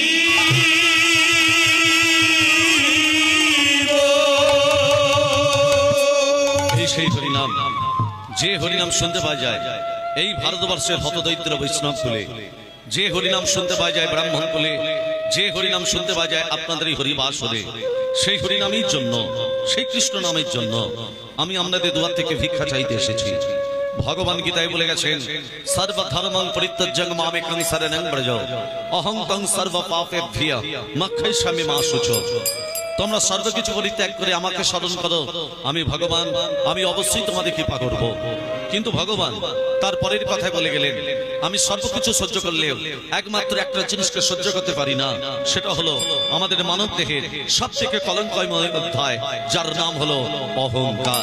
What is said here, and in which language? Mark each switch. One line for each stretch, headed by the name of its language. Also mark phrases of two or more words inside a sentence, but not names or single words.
Bangla: এই সেই হরিনাম, যে হরিনাম শুনতে পাওয়া যায় এই ভারতবর্ষের হতদরিদ্র বৈষ্ণব কুলে, যে হরিনাম শুনতে পাওয়া যায় ব্রাহ্মণ কুলে, যে হরিনাম শুনতে পাওয়া যায় আপনাদের এই হরিবাস হলে, সেই হরিনামের জন্য, সেই কৃষ্ণ নামের জন্য আমি আপনাদের দুয়ার থেকে ভিক্ষা চাইতে এসেছি। ভগবান গীতায় বলে গেছেন,
Sanskrit: সর্বধর্মং পরিত্যজ্য মামেকং শরণং ব্রজ অহং তং সর্ব পাপেভ্যঃ মক্ষয়িষ্যামি মা শুচো।
Bangla: তোমরা সর্বকিছু পরিত্যাগ করে আমাকে স্মরণ করো, আমি ভগবান, আমি অবশ্যই তোমাদের কৃপা করব। কিন্তু ভগবান তার পরের কথায় বলে গেলেন, আমি সর্বকিছু সহ্য করলেও একমাত্র একটা জিনিসকে সহ্য করতে পারি না, সেটা হলো আমাদের মানব দেহের সব থেকে কলঙ্কময় অধ্যায়, যার নাম হলো অহংকার।